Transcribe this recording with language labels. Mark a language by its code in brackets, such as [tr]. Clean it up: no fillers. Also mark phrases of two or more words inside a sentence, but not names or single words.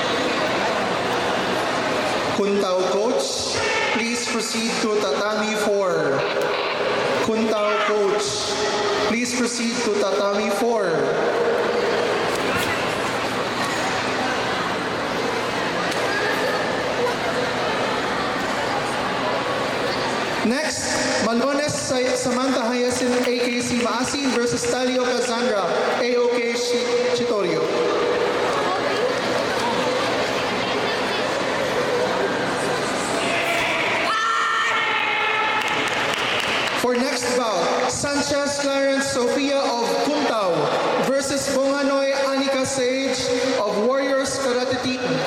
[en] Kuntao coach, please proceed to tatami 4. Kuntao coach, please proceed to tatami 4. Next, Malones Samantha Hyacinth AKC Maasin versus Talio Cassandra AOK Chitorio. For next bout, Sanchez Clarence Sofia of Kuntao versus Bonganoy Anika Sage of Warriors Karate Team.